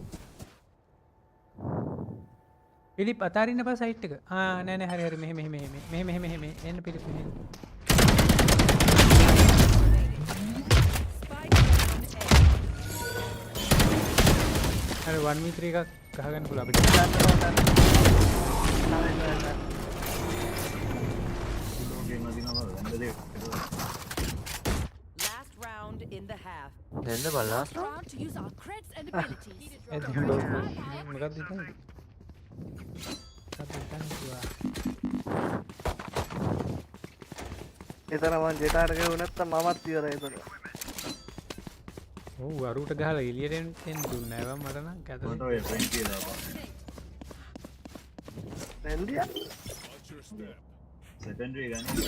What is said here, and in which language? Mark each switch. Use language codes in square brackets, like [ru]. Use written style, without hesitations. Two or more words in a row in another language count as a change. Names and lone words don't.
[si] පිලිප් අතාරින්න බා සයිට් එක. නෑ හරි මෙහෙම එන්න පිලිප් මෙහෙම. අර 1v3 එකක් ගහගන්න පුළුවන් අපිට. [en] Last round in the half. Then the last round to use our creds and abilities. [si] මොකක්ද ඉතින්? එතන මං ජෙටාට ගහුව නැත්තම් මමත් ඉවරයි එතන. ඔව් අරුට ගහලා එළියට එන්න දුන්නේ නැහැ මට නම් කැත. මට ඔය ෆ්‍රෙන්ඩ් කියලා දාපන්. [en] India. Secondary gun.